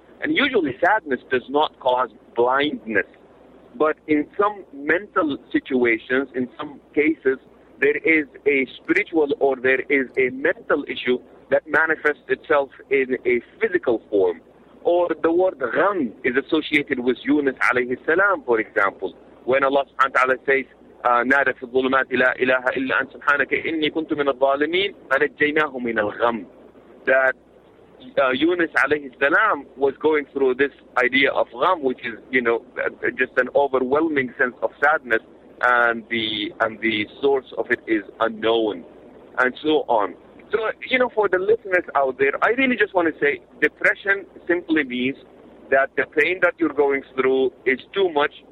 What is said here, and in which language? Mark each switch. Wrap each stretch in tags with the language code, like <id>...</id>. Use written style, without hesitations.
<en>And usually sadness does not cause blindness. But in some mental situations, in some cases, there is a spiritual or there is a mental issue that manifests itself in a physical form. Or the word gham is associated with Yunus alayhi salam, for example. When Allah subhanahu wa ta'ala says,</en> <ar>نادى في الظلمات لا إله إلا أنت سبحانك إني كنت من الظالمين فنجيناه من الغم.</ar> <en>That Yunus alayhi salam was going through this idea of gham, which is, just an overwhelming sense of sadness, and the source of it is unknown, and so on. So, for the listeners out there, I really just want to say depression simply means that the pain that you're going through is too much</en>